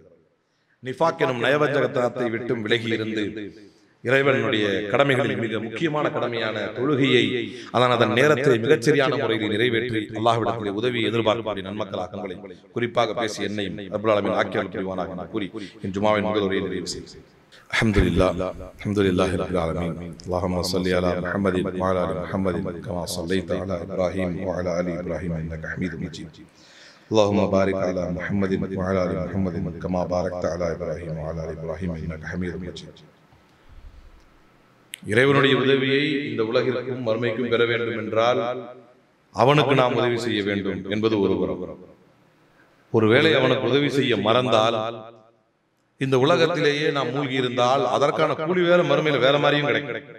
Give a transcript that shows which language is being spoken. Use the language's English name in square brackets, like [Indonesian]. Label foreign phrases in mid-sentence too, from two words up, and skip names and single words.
[Tamil] நிஃபாக் எனும் நயவஞ்சகத்தனத்தை விட்டும் விலகி இருந்து இறைவனுடைய கடமைகளில் மிக முக்கியமான கடமையான தொழுகையை அதன் நேரத்தை மிகச்சரியான முறையில் நிறைவேற்றி அல்லாஹ்விடத்திலே உதவி எதிர்பார்க்கக்கூடிய நன்மக்களாக உங்களை குறிப்பாக பேசி என்னையும் [Arabic] رب العالمين [Tamil] ஆக்கியருள் புரிவானாக கூறி என் ஜுமாவின் முதல் உரையை நிறைவு செய்கிறேன். [Arabic] الحمد لله رب العالمين. اللهم صل على محمد وعلى آل محمد كما صليت على إبراهيم وعلى آل إبراهيم إنك حميد مجيد. اللهم بارك على محمد وعلى ال محمد كما باركت على ابراهيم وعلى ال ابراهيم انك حميد مجيد. [Tamil] இறைவனுடைய உதவியை இந்த உலகிற்கும் மறுமைக்கும் பெற வேண்டும் என்றால் அவனுக்கு நாம் உதவி செய்ய வேண்டும் என்பது ஒரு புறம். ஒருவேளை அவனுக்கு உதவி செய்ய மறந்தால் இந்த உலகத்திலேயே நாம் மூழ்கி இருந்தால் அதற்கான கூலி வேற மறுமையில வேற மாதிரியும் கிடைக்கும்.